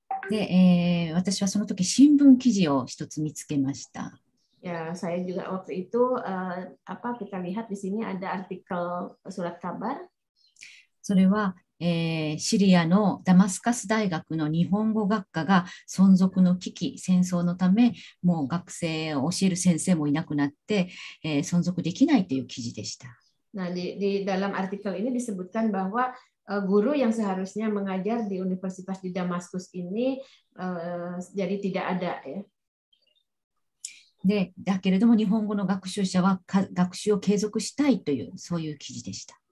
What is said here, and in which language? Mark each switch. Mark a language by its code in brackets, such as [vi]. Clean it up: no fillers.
[ja] で、私はその時新聞記事を一つ見つけました。 [id] Ya, saya juga waktu itu kita lihat di sini ada artikel surat kabar. [ja] それは、シリアのダマスカス大学の日本語学科が存続の危機、戦争のためもう学生を教える先生もいなくなって、存続できないという記事でした。 [id] Nah, di dalam artikel ini disebutkan bahwa guru yang seharusnya mengajar di Universitas di Damaskus ini jadi tidak ada ya. [ja] で、だけれども日本語の学習者は学習を継続したいというそういう記事でした。